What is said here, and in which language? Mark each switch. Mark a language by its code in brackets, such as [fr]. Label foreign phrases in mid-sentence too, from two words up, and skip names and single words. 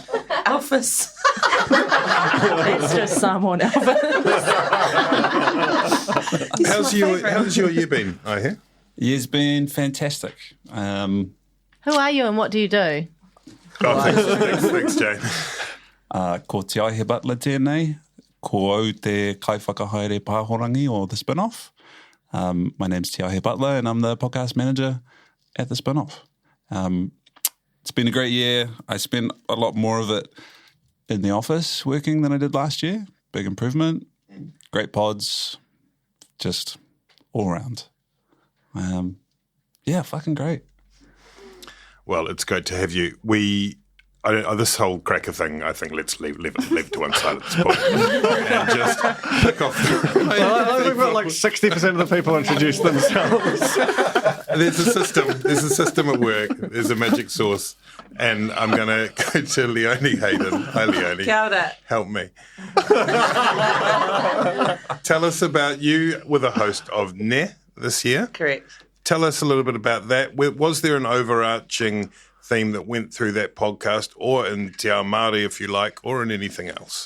[en] Alphas. It's just someone Alphas. How's your year been, Aihe? Year's been fantastic. Who are you and what do you do? Oh, thanks, Jane. [mi] Ko te Aihe Butler tēnei, ko au te kaiwhakahaere pāhorangi or the Spinoff. [en] My name's Aihe Butler and I'm the podcast manager at the Spinoff. It's been a great year. I spent a lot more of it in the office working than I did last year. Big improvement. Great pods. Just all around. Fucking great. Well, it's great to have you. We this whole cracker thing, I think let's leave it to one side at this point and just pick off. I think about like 60% of the people introduce themselves. There's a system at work. There's a magic sauce, and I'm going to go to Leonie Hayden. Hi, Leonie. Kia ora. Help me. Tell us about you were the host of Ne this year. Correct. Tell us a little bit about that. Was there an overarching theme that went through that podcast, or in [mi] Te Ao Māori, [en] if you like, or in anything else?